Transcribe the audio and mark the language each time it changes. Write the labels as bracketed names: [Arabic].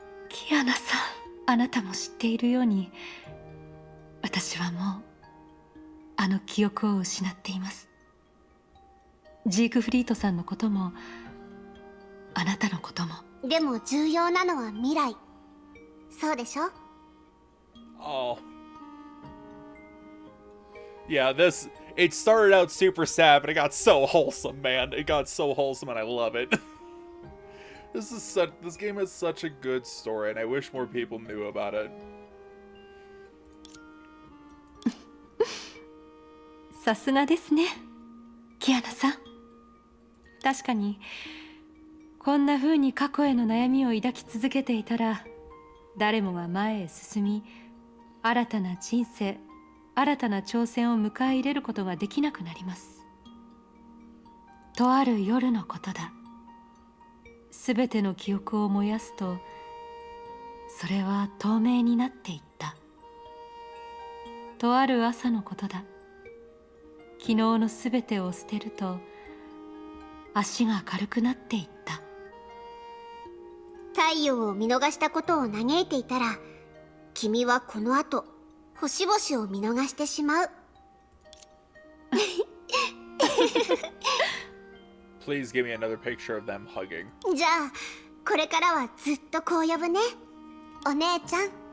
[Japanese] キアナさん、あなたも知っているように私はもうあの記憶を失っています。ジークフリートさんのこともあなたのことも。でも重要なのは未来、そうでしょ？ Oh. [English] Yeah, it started out super sad, but it got so wholesome, man. It got so wholesome and I love it. This game has such a good story and I wish more people knew about it. [Japanese] さすがですね、キアナさん。確かにこんな風に過去への悩みを抱き続けていたら、誰もが前へ進み、新たな人生、新たな挑戦を迎え入れることができなくなります。とある夜のことだ。すべての記憶を燃やすと、それは透明になっていった。とある朝のことだ。昨日のすべてを捨てると、足が軽くなっていった。太陽を見逃したことを嘆いていたら、君はこの後星々を見逃してしまう。 [English] Please give me another picture of them hugging. [Japanese] じゃあこれからはずっとこう呼ぶね、お姉ちゃん。